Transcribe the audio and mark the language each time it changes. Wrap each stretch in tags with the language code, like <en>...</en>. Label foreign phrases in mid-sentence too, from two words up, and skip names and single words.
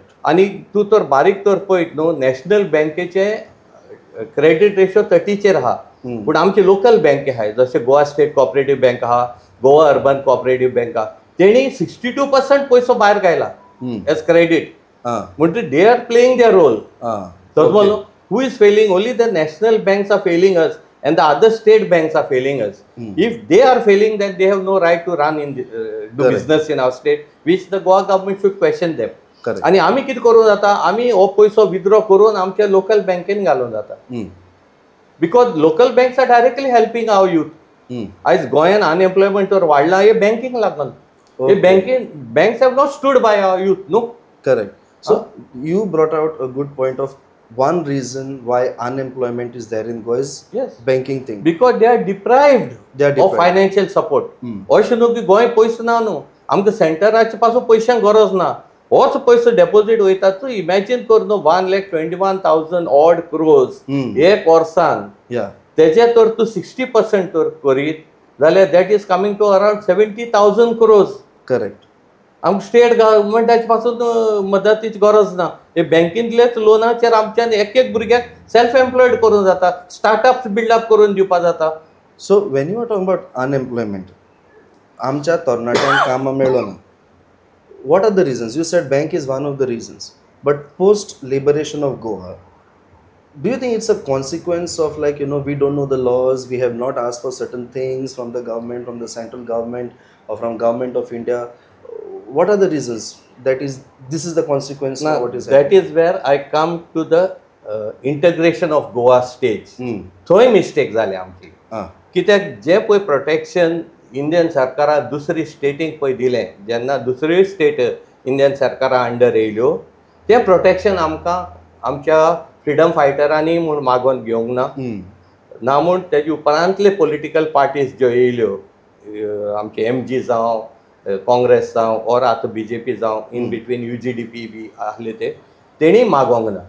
<kok>आनी तूं तर बारीक तर पळयत न्हू, नॅशनल बँकेचे</kok> <en>credit ratio</en> <kok>30चेर आहा, पूण आमचे लोकल बँके आहाय जशे गोवा स्टेट कॉपरेटीव बँक आहा, गोवा अर्बन कॉपरेटीव बँक आहा, तेणी 62% पयसो भायर घायला</kok> <en>as credit. म्हणजे they are playing their role. Who is failing? Only the national banks are failing us and the other state banks are failing us. If they are failing, then they have no right to run in do business in our state, which the Goa government should question them.</en> <kok>आणि आम्ही कितें करूं जाता, आम्ही हो पयसो विथड्रॉ करून आमच्या लोकल बँकेन घालून जाता.</kok> <en>Because local banks are directly helping our youth.</en> <kok>आयज गोंयान अनएम्प्लॉयमेंट तर वाडला हे बँकींग लागून.</kok> <en>These banks have not stood by our youth न्हू. Correct. So you brought out a good point of one reason why unemployment is there in Goa is banking thing. Because they are deprived of financial support.</en> <kok>अशें न्हू की गोंय पयसो ना न्हू, आमकां सेंटराचे पासून पयशांक गरज ना. होच पयसो डेपोजीट वयता. तूं इमॅजीन कर न्हू, 1,21,000</kok> <en>odd crores</en> <kok>एक वर्सान. तेजे तर तूं 60% तर करीत जाल्यार</kok> <en>that is coming to around</en> <kok>70,000 crores.</kok> <en>करेक्ट.</en> <kok>आमकां स्टेट गव्हर्मेंटाचे पासून मदतीची गरज ना. हे बँकेंतलेच लोनाचेर आमच्यान एक भुरग्याक</kok> <en>self employed</en> <kok>करूं जाता,</kok> <en>startups build-up</en> <kok>करून दिवपा जाता.</kok> <en>So when you are talking about unemployment,</en> <kok>आमच्या तरणाट्यांक कामां मेळ्ळो ना.</kok> <en>What are the reasons? You said bank is one of the reasons, but post liberation of Goa, do you think it's a consequence of, like, you know, we don't know the laws, we have not asked for certain things from the government, from the central government or from government of India? What are the reasons that this is the consequence of what is happening? That is where I come to the integration of Goa stage.</en> <kok>थंय मिस्टेक जाली आमची. कित्याक जे पळय प्रोटेक्शन इंडियन सरकारान दुसरी स्टेटींक पळय दिलें, जेन्ना दुसऱ्यो स्टेट इंडियन सरकारा अंडर येयल्यो, तें प्रोटेक्शन आमकां आमच्या फ्रिडम फायटरांनी म्हूण मागोवन घेवंक ना म्हूण तेजे उपरांतले</kok> <en>political parties</en> <kok>ज्यो येयल्यो, आमचे MG जावं, काँग्रेस जावं और आतां BJP जावं,</kok> <en>in between</en> <kok>UGDP बी आहले तेणी मागोंक ना.</kok>